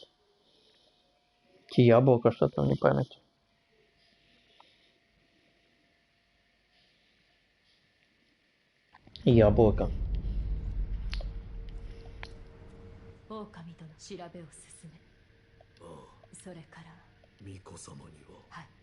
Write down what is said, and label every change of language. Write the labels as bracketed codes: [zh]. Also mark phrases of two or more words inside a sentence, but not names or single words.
[uk] Ті яблука, що там, не пам'ятаю. Яблука. [ja] 狼との調べを進め。ああ、それから巫女様には。はい。